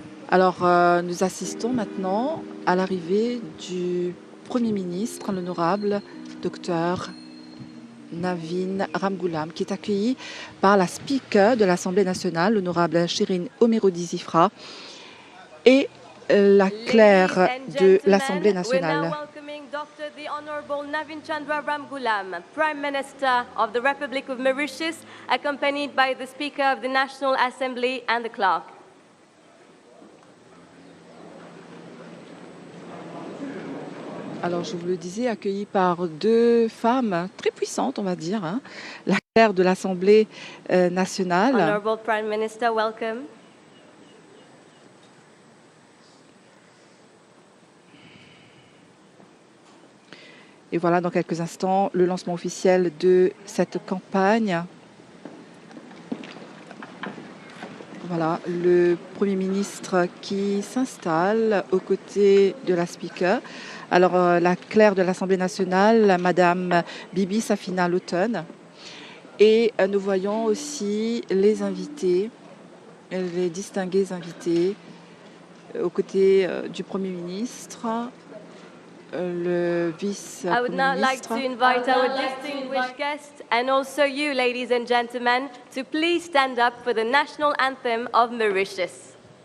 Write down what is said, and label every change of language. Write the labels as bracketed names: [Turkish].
[French] Alors, nous assistons maintenant à l'arrivée du Premier ministre, l'honorable Dr Navin Ramgoolam, qui est accueilli par la Speaker de l'Assemblée nationale, l'honorable Shirin Omerodi-Zifra, et la clerc de l'Assemblée nationale. [English] Dr. the Honorable Navin Chandra Ramgoolam, Prime Minister of the Republic of Mauritius, accompanied by the Speaker of the National Assembly and the clerk. [French] Alors, je vous le disais, accueilli par deux femmes très puissantes, on va dire, hein, la clerc de l'Assemblée nationale. [English] Honorable Prime Minister, welcome. [French] Et voilà, dans quelques instants, le lancement officiel de cette campagne. Voilà, le Premier ministre qui s'installe aux côtés de la Speaker. Alors, la clerc de l'Assemblée nationale, Madame Bibi Safina Laughton. Et nous voyons aussi les invités, les distingués invités, aux côtés du Premier ministre. Le vice-premier [English] I would now like [French] ministre. [English] to invite our distinguished guests and also you, ladies and gentlemen, to please stand up for the national anthem of Mauritius.